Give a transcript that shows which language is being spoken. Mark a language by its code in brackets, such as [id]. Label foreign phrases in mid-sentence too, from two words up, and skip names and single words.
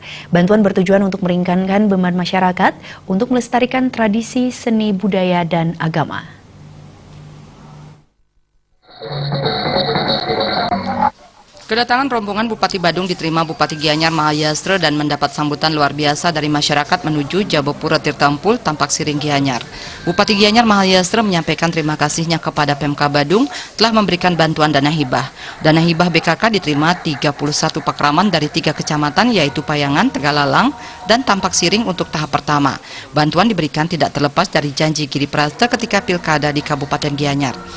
[id] Bantuan bertujuan untuk meringankan beban masyarakat untuk melestarikan tradisi, seni, budaya, dan agama. Kedatangan rombongan Bupati Badung diterima Bupati Gianyar Mahayastra dan mendapat sambutan luar biasa dari masyarakat menuju Jabopura Tirta Empul, Tampak Siring Gianyar. Bupati Gianyar Mahayastra menyampaikan terima kasihnya kepada Pemka Badung telah memberikan bantuan dana hibah. Dana hibah BKK diterima 31 pakraman dari 3 kecamatan yaitu Payangan, Tegalalang, dan Tampak Siring untuk tahap pertama. Bantuan diberikan tidak terlepas dari janji Giri Praste ketika pilkada di Kabupaten Gianyar.